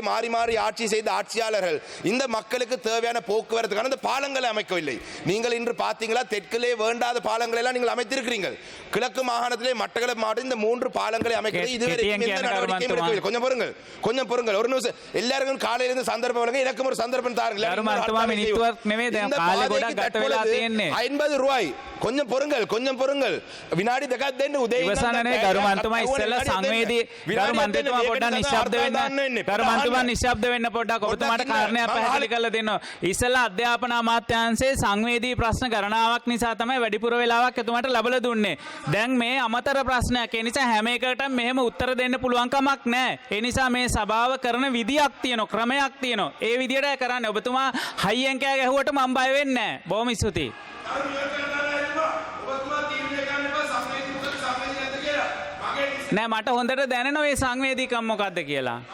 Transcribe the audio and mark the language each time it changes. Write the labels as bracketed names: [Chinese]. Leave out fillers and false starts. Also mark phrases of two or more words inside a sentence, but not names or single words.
[Tamil] மாறி மாறி ஆட்சி செய்த ஆட்சியாளர்கள் இந்த மக்களுக்கு தேவையான போக்குவரத்துக்கான இந்த பாலங்களை அமைக்கவில்லை நீங்கள் இன்று பார்த்தீங்களா தெற்கிலே வேண்டாத பாலங்களை எல்லாம் நீங்கள் அமைத்திருக்கிறீர்கள் கிழக்கு மாகாணத்திலே மட்டக்களப்பு மாவட்டம் இந்த 3 பாலங்களை அமைக்கிறது இதுவரைக்கும் எந்த நடவடிக்கையும் எடுக்கவில்லை கொஞ்சம் பொறுங்கள் ஒரு நிமிஷம் எல்லாருக்கும் காலையில இருந்து சந்தர்ப்பம் வழங்க எனக்கும் ஒரு சந்தர்ப்பம் தாருங்கள் 50 ரூபாய் கொஞ்சம் பொறுங்கள் [Sinhala] විනාඩි දෙකක් දෙන්න උදේ ඉවසන්නනේ ගරු මන්තුමා ඉස්සෙල්ලා සංවේදී ගරු මන්ත්‍රීතුමා පොඩ්ඩක් නිශ්ශබ්ද වෙන්න ගරු මන්ත්‍රීතුමා නිශ්ශබ්ද වෙන්න පොඩ්ඩක් ඔබතුමාට කාරණයක් පැහැදිලි කරලා දෙන්න ඉස්සෙල්ලා අධ්‍යාපන අමාත්‍යාංශයේ සංවේදී ප්‍රශ්න ගණනාවක් නිසා තමයි වැඩිපුර වෙලාවක් එතුමාට ලැබලා දුන්නේ දැන් මේ අමතර ප්‍රශ්නයක් ඒ නිසා හැම එකකටම මෙහෙම උත්තර දෙන්න පුළුවන් කමක් නැහැ ඒ නිසා මේ සභාව කරන විදියක් තියෙනවා ක්‍රමයක් තියෙනවා ඒ විදියට කරන්නේ ඔබතුමා හයියෙන් කෑ ගැහුවට මම බය වෙන්නේ නැහැ බොහොම ස්තුතියි නෑ මට හොඳට දැනෙනවා මේ සංවේදීකම් මොකක්ද කියලා.